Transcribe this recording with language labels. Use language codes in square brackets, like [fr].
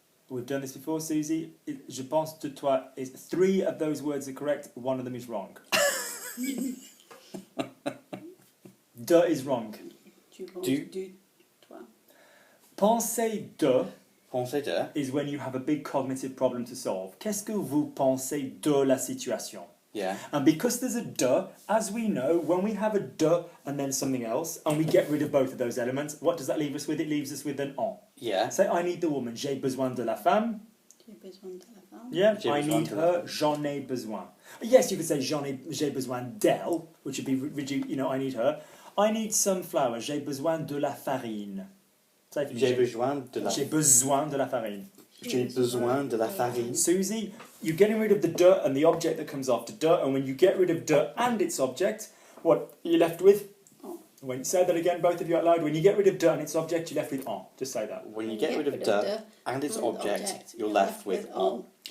[en] We've done this before, Susie. [fr] Je pense de toi [en] is 3 of those words are correct, 1 of them is wrong. De is wrong. [fr] Tu penses Du. toi. Penser de Penser de. [en] is when you have a big cognitive problem to solve. [fr] Qu'est-ce que vous pensez de la situation? [en] Yeah. And because there's a de, as we know, when we have a de and then something else, and we get rid of both of those elements, what does that leave us with? It leaves us with an en. Yeah. Say, I need the woman, [fr] j'ai besoin de la femme. J'ai besoin de la femme. [en] Yeah, [fr] J'ai [en] I [fr] besoin [en] need [fr] de la [en] her, [fr] femme. j'en ai besoin. [en] Yes, you could say [fr] j'ai besoin d'elle, [en] which would be, I need her. I need some flour, [fr] j'ai besoin de la farine. [en] Say for me, [fr] J'ai besoin de la. j'ai besoin de la farine. J'ai besoin de la farine. [en] Susie, you're getting rid of the de and the object that comes after de, and when you get rid of de and its object, what are you left with? [fr] En. [en] When say that again, both of you out loud. When you get rid of de and its object, you're left with en. Just say that. When you get rid of de and its object, you're left with en.